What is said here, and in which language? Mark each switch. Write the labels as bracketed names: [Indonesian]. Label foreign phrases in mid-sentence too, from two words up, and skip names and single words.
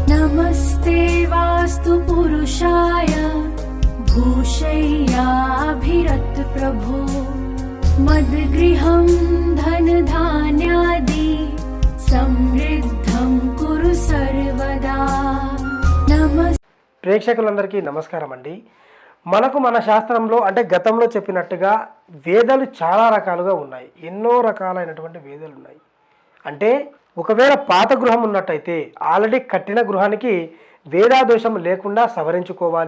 [Sanskrit] नमस्ते वास्तु पुरुषाय भूषय्याभिरत प्रभो मद्गृहं धन धान्यादि समृद्धं कुरु सर्वदा। [Telugu] ప్రేక్షకులందరికీ నమస్కారం అండి. మనకు మన శాస్త్రంలో అంటే గతంలో చెప్పినట్టుగా వేదాలు చాలా రకాలుగా ఉన్నాయి. ఎన్నో రకాలైనటువంటి వేదాలు ఉన్నాయి. అంటే ఒకవేళ పాత గృహం ఉన్నట్టయితే ఆల్రెడీ కట్టిన గృహానికి వేదాదోషం లేకుండా సవరించుకోవాలి.